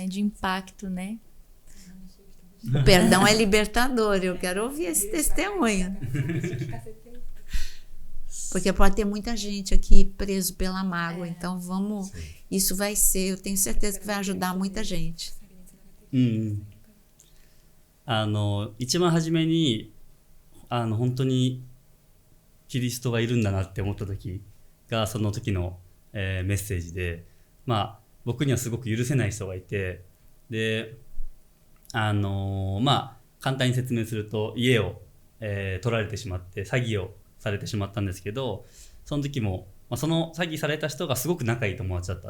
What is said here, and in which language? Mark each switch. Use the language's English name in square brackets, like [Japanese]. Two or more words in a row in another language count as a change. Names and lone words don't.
[Portuguese] De impacto, né? O perdão é libertador. Eu quero ouvir esse testemunho. Porque pode ter muita gente aqui preso pela mágoa. Então vamos... Isso vai ser... Eu tenho certeza que vai ajudar muita gente. [Japanese] 一番初めに本当にキリストがいるんだなって思った時がその時の、メッセージで、僕にはすごく許せない人がいて、で簡単に説明すると家を、取られてしまって詐欺をされてしまったんですけど、その時も、その詐欺された人がすごく仲いい友達だった。